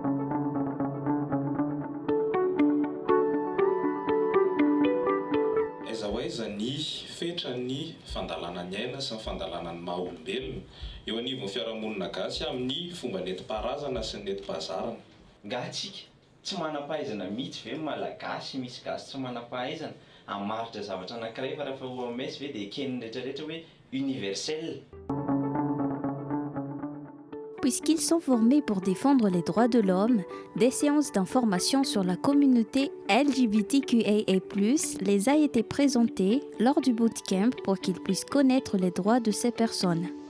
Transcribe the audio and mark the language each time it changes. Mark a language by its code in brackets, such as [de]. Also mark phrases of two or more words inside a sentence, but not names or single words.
[mg] Aiza ho aiza ny fetra ny fandalana ny aina sy ny fandalana ny maha-olombelona eo anivon'ny fiarahamonina gasy amin'ny fomba nentim-paharazana sy ny nentim-pahazarana. Ngatsika tsy manam-pahaizana mihitsy ve malagasy misy gasy tsy manam-pahaizana hamaritra zavatra anankiray fa rehefa ho amesy ve dia eken'ny rehetrarehetra hoe universel. [fr] Puisqu'ils sont formés pour défendre les droits de l'homme, des séances d'information sur la communauté LGBTQIA+, les a été présentées lors du bootcamp pour qu'ils puissent connaître les droits de ces personnes.